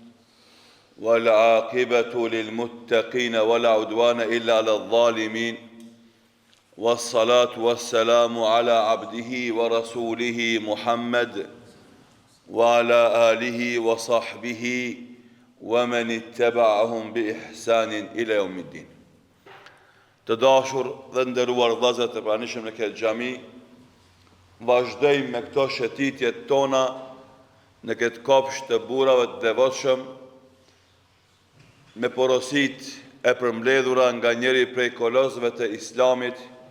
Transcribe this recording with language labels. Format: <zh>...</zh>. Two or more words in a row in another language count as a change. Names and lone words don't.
<ar>والعاقبة للمتقين ولا عدوان إلا على الظالمين والصلاة والسلام على عبده ورسوله محمد وعلى آله وصحبه ومن اتبعهم بإحسان إلى يوم الدين.</ar> <sq>Të dashur dhe nderuar vëllezër të pranishëm në këtë xhami, vazhdojmë me këto shëtitjet tona në këtë kopsht të burrave të devotshëm, me porositë e përmbledhura nga njëri prej kolosëve të Islamit,</sq>